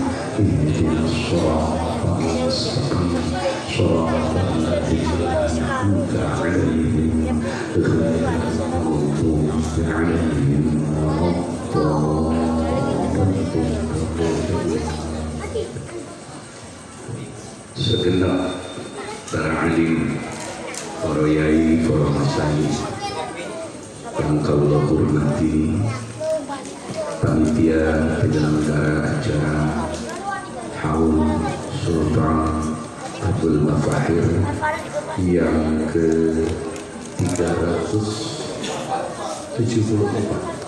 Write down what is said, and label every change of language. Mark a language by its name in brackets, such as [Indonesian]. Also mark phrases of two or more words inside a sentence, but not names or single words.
[Arabic] اهدنا الصراط المستقيم. صراط الذين أنعمت عليهم غير المغضوب عليهم ولا الضالين. [Indonesian] Segenap para alim, para yai, para masyayikh yang Allah hormati, panitia penyelenggara acara Haul Sultan Abdul Mafahir yang ke-374.